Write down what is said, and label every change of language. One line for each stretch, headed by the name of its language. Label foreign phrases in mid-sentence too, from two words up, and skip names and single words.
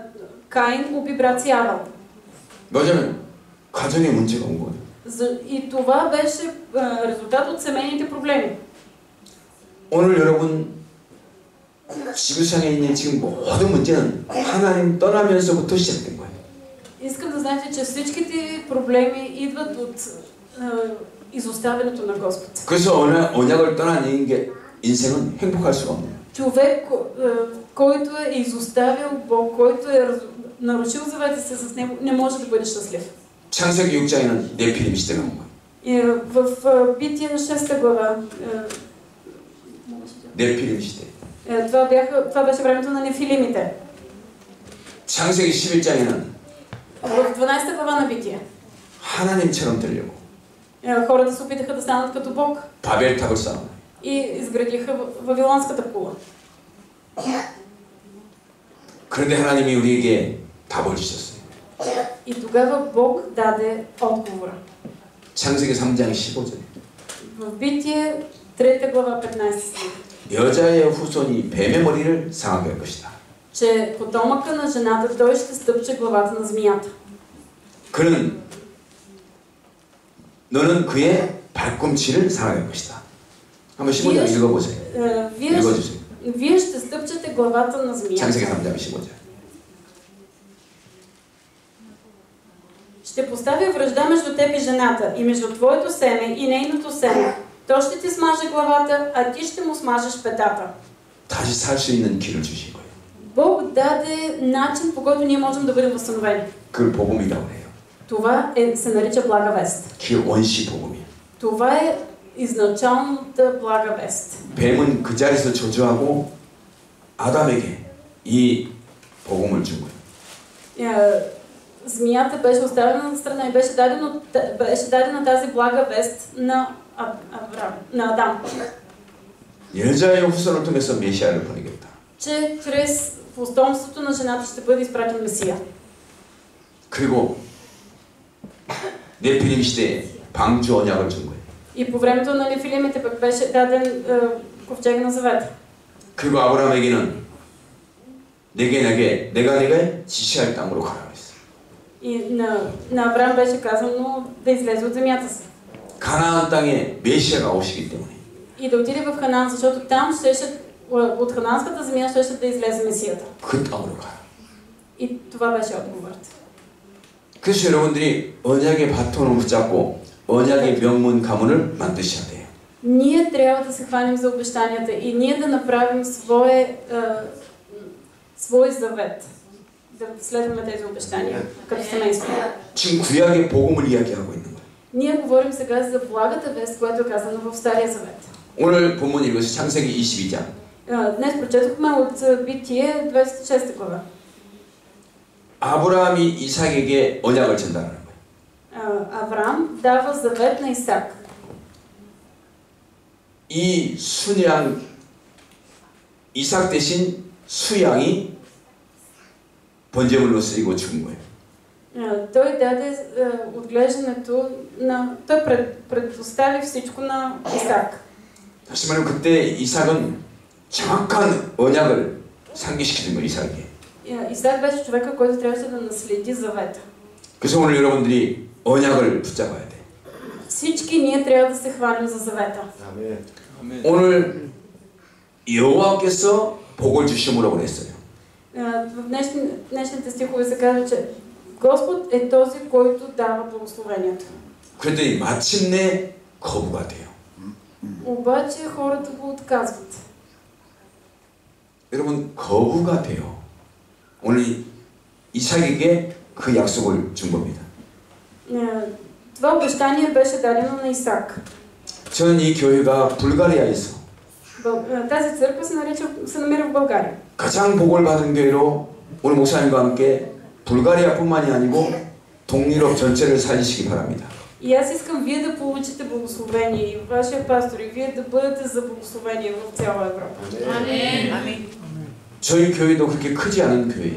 Bulgarian: Каин уби брат си Авел.
Korean: 뭐냐면 가정에 문제가 온 거예요.
Bulgarian: И това беше резултат от семейните проблеми.
Korean: 오늘 여러분 지구상에 있는 지금 모든 문제는 하나님 떠나면서부터 시작된 거예요.
Bulgarian: Искам да знаете, че всичките проблеми идват от изоставянето на Господ.
Korean: 그래서 언약을 떠난 인생은 행복할 수가 없네요.
Bulgarian: Човек, който е изоставил Бог, който е нарушил завета си с него, не може да бъде щастлив.
Korean: 창세기 6장에는 네피림 시대가 온 거예요.
Bulgarian: И в Битие 6 глава
Korean: 네피림 시대.
Bulgarian: това беше времето на нефилимите.
Korean: 창세기 11장에는
Bulgarian: В 12 глава на Битие
Korean: 하나님처럼 되려고
Bulgarian: хората се опитаха да станат като Бог
Korean: 바벨탑을 쌓아.
Bulgarian: и изградиха Вавилонската кула.
Korean: 그런데 하나님이 우리에게 답을 주셨어요.
Bulgarian: И тогава Бог даде отговора.
Korean: 창세기 3장 15절.
Bulgarian: В Битие 3 глава 15 стих.
Korean: 여자의 후손이 뱀의 머리를 상하게 할 것이다.
Bulgarian: Че потомъка на жената той ще стъпче главата на змията.
Korean: 너는 그의 발꿈치를 상하게 할 것이다. 한번 15절 읽어보세요. 읽어주세요.
Bulgarian: Вие ще стъпчете главата на змията.
Korean: 창세기 3장 15절.
Bulgarian: Ще поставя вражда между теб и жената, и между твоето семе и нейното семе. То ще ти смаже главата, а ти ще му смажеш петата.
Korean: 다시 살 수 있는 길을 주신 거예요.
Bulgarian: Бог даде начин, по който ние можем да бъдем възстановени.
Korean: 그걸 복음이라고 해요.
Bulgarian: Това се нарича блага вест.
Korean: 그 원시 복음이에요.
Bulgarian: Това е изначалната блага вест.
Korean: 뱀은 그 자리에서 저주하고 아담에게 이 복음을 준 거예요.
Bulgarian: Змията беше оставена на страна и беше дадена тази блага вест на Адам.
Korean: 여자의 후손을 통해서 메시아를 보내겠다.
Bulgarian: Че чрез потомството на жената ще бъде изпратен Месия.
Korean: 그리고 네피림 시대에 방주 언약을 준 거예요.
Bulgarian: И по времето на Нефилимите пък беше даден ковчег на завета.
Korean: 그리고 아브라함에게는 내가 네가 지시할 땅으로 가라 그랬어요.
Bulgarian: И на Авраам беше казано да излезе от земята си.
Korean: 가나안 땅에 메시아가 오시기 때문에.
Bulgarian: И да отиде в Ханаан, защото там от ханаанската земя щеше да излезе Месията.
Korean: 그 땅으로 가라.
Bulgarian: И това беше отговорът.
Korean: 그래서 여러분들이 언약의 바톤을 붙잡고 언약의 명문 가문을 만드셔야 돼요.
Bulgarian: Ние трябва да се хванем за обещанията и ние да направим свой завет. Да следваме тези обещания като семейство.
Korean: 지금 구약의 복음을 이야기하고 있는 거예요.
Bulgarian: Ние говорим сега за благата вест, която е казана в Стария завет.
Korean: 오늘 본문 읽어서 창세기 22장.
Bulgarian: Днес прочетохме от Битие 26 глава.
Korean: 아브라함이 이삭에게 언약을 전달하는 거예요.
Bulgarian: Авраам дава завет на Исак.
Korean: 이 순양 이삭 대신 수양이 번제물로 쓰이고 죽은 거예요.
Bulgarian: Той даде отглеждането на... Той предостави всичко на Исак.
Korean: 다시 말하면 그때 이삭은 정확한 언약을 상기시키는 거예요. 이삭에게.
Bulgarian: Исак беше човека, който трябваше да наследи завета.
Korean: 그래서 오늘 여러분들이 언약을 붙잡아야 돼.
Bulgarian: Всички ние трябва да се хванем за завета.
Korean: 아멘. 오늘 여호와께서 복을 주심으로 그랬어요.
Bulgarian: В днешните стихове се казва, че Господ е този, който дава благословението.
Korean: 그랬더니 마침내 거부가 돼요.
Bulgarian: обаче хората го отказват.
Korean: 여러분 거부가 돼요. 오늘 이삭에게 그 약속을 준 겁니다.
Bulgarian: Това обещание беше дадено на Исак.
Korean: 저는 이 교회가 불가리아에서
Bulgarian: тази църква се намира в България.
Korean: 가장 복을 받은 교회로 오늘 목사님과 함께 불가리아뿐만이 아니고 동유럽 전체를 살리시기 바랍니다.
Bulgarian: И аз искам вие да получите благословение и вашия пастор и вие да бъдете за благословение в цяла Европа.
Korean: 아멘. 저희 교회도 그렇게 크지 않은 교회예요.